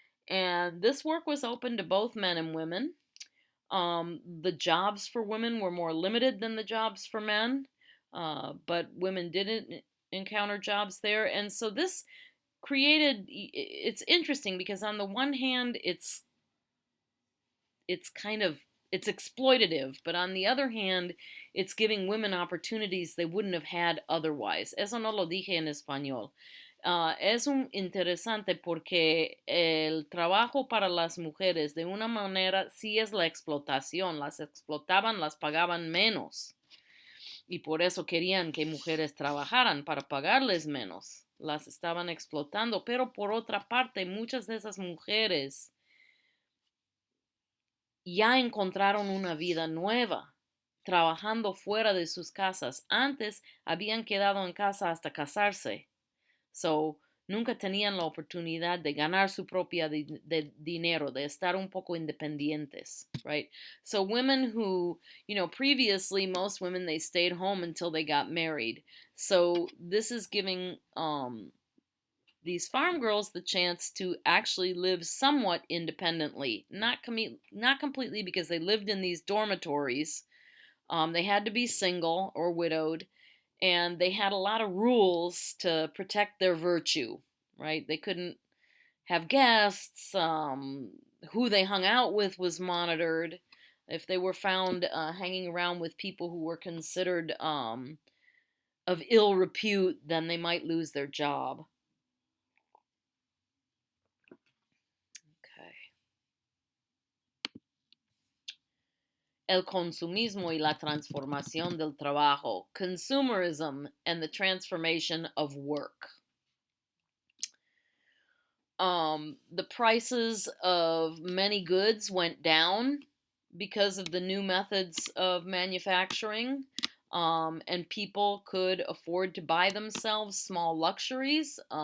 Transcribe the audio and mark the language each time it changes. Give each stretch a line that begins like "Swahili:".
English: And this work was open to both men and women. The jobs for women were more limited than the jobs for men, but women didn't encounter jobs there. And so this created, it's interesting because on the one hand, it's kind of it's exploitative, but on the other hand, it's giving women opportunities they wouldn't have had otherwise.
Spanish: Eso no lo dije en español. Es un interesante porque el trabajo para las mujeres de una manera sí es la explotación. Las explotaban, las pagaban menos. Y por eso querían que mujeres trabajaran para pagarles menos. Las estaban explotando. Pero por otra parte, muchas de esas mujeres ya encontraron una vida nueva, trabajando fuera de sus casas. Antes habían quedado en casa hasta casarse. So, nunca tenían la oportunidad de ganar su propia dinero, de estar un poco independientes, right?
English: So women who, previously most women they stayed home until they got married. So this is giving these farm girls the chance to actually live somewhat independently, not completely because they lived in these dormitories. They had to be single or widowed, and they had a lot of rules to protect their virtue, right? They couldn't have guests. Who they hung out with was monitored. If they were found hanging around with people who were considered of ill repute, then they might lose their job. Okay.
Spanish: El consumismo y la transformación del trabajo.
English: Consumerism and the transformation of work. The prices of many goods went down because of the new methods of manufacturing, and people could afford to buy themselves small luxuries.